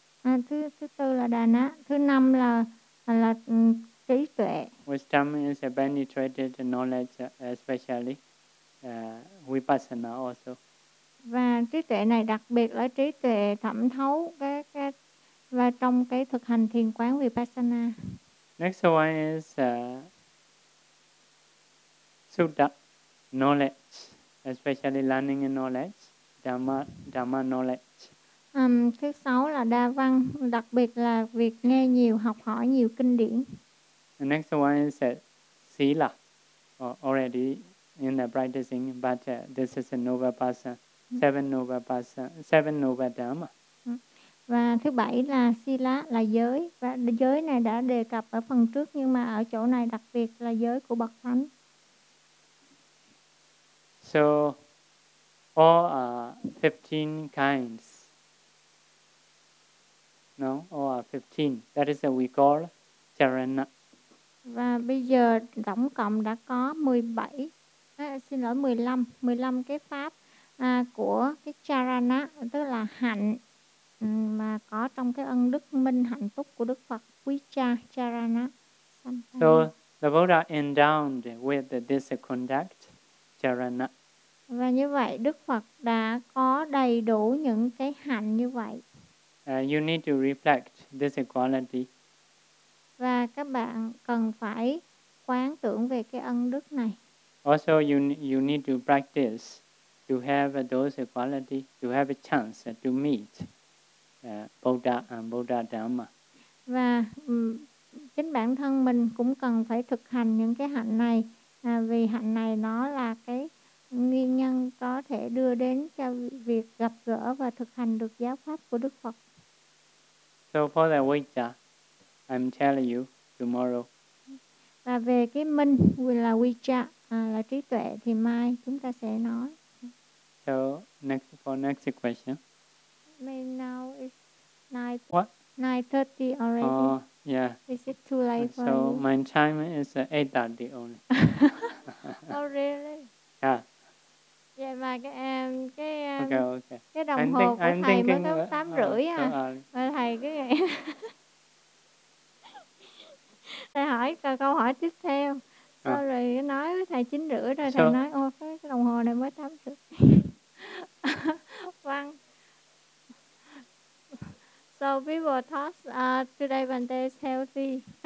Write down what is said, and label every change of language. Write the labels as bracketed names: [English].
[Vietnamese] Thứ tư là dana, thứ năm là trí tuệ. [English] Wisdom is a penetrated knowledge, especially vipassana also. [Vietnamese] Và trí tuệ này đặc biệt là trí tuệ thẩm thấu và trong cái thực hành thiền quán vipassana. [English] Next one is sutta knowledge, especially learning knowledge, dhamma knowledge. [Vietnamese] Thứ sáu là đa văn, đặc biệt là việc nghe nhiều, học hỏi nhiều kinh điển. [English] The next one is sila, already in the practicing, but this is a Nubabhasan, seven Nubabhasan dhamma. [Vietnamese] Và thứ bảy là sila, là giới. Và giới này đã đề cập ở phần trước, nhưng mà ở chỗ này đặc biệt là giới của Bậc Thánh. [English] So, all 15 kinds. No, or 15. That is what we call charana. [Vietnamese] Và bây giờ tổng cộng đã có 15 cái pháp của cái charana, tức là hạnh mà có trong cái ân đức minh hạnh phúc của Đức Phật quý cha Charana. [English] So the Buddha endowed with this conduct Charana. [Vietnamese] Và như vậy Đức Phật đã có đầy đủ những cái hạnh như vậy. [English] You need to reflect this quality. [Vietnamese] Và các bạn cần phải quán tưởng về cái ân đức này. [English] Also you need to practice to have those quality, to have a chance to meet Buddha and Buddha Dhamma. [Vietnamese] Và chính bản thân mình cũng cần phải thực hành những cái hạnh này, vì hạnh này nó là cái nguyên nhân có thể đưa đến cho việc gặp gỡ và thực hành được giáo pháp của Đức Phật. [English] So for the Vijja, I'm telling you tomorrow. [Vietnamese] Và về cái minh là Vijja, là trí tuệ, thì mai chúng ta sẽ nói. [English] So next, for next question. May now is 9:30 already. Oh, yeah. Is it too late for so you? So my time is 8:30 only. Oh really? Yeah. [Vietnamese] Vậy mà [English] okay. [Vietnamese] Cái đồng hồ của thầy mới có 8:30 à? Mà thầy cứ vậy. Thầy hỏi câu hỏi tiếp theo. [English] Sorry, [Vietnamese] nói với thầy 9:30 rồi, thầy nói ô cái đồng hồ này mới 8:30. Vâng. [English] So people thought today when they is healthy.